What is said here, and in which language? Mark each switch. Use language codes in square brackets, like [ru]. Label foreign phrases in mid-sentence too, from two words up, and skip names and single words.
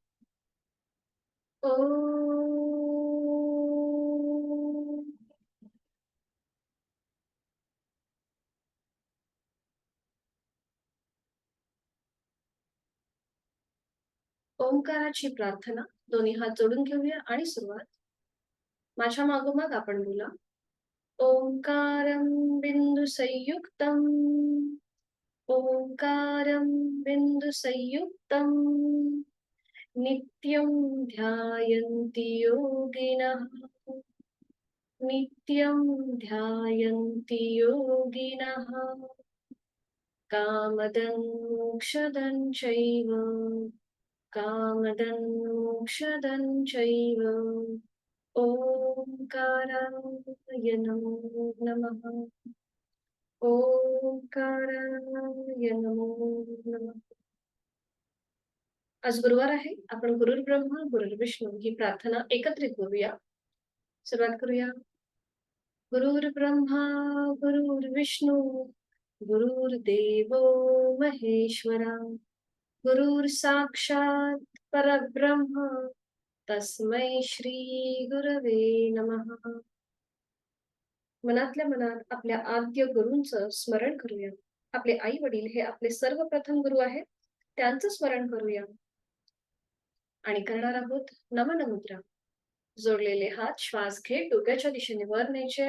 [mr] ओ. ओंकाराची प्रार्थना. दोन्ही हात जोडून घेऊया आणि सुरुवात. माझ्या मागोमाग आपण बोला. [sa] ओंकारं बिंदुसंयुक्तम्. ओंकारं बिंदुसंयुक्तम्. नित्यं ध्यायन्ति योगिनः. नित्यं ध्यायन्ति योगिनः. कामदं मोक्षदं चैव. कामदं मोक्षदं चैव. ओंकाराय नमो नमः. ओंकाराय नमो नमः. [mr] आज गुरुवार आहे. आपण [sa] गुरुर् ब्रह्मा गुरुर्विष्णू [mr] ही प्रार्थना एकत्रित करूया. सुरुवात करूया. [sa] गुरुर्ब्रह्मा गुरुर्विष्णू गुरुर्देवो महेश्वरा गुरुर साक्षात परब्रह्म तस्मै श्री गुरवे नमः. [mr] मनातल्या मनात आपल्या आद्य गुरूंचं स्मरण करूया. आपले आई वडील हे आपले सर्वप्रथम गुरु आहेत. त्यांचं स्मरण करूया आणि करणार आहोत नमन मुद्रा. जोडलेले हात श्वास घेत डोक्याच्या दिशेने वर न्यायचे.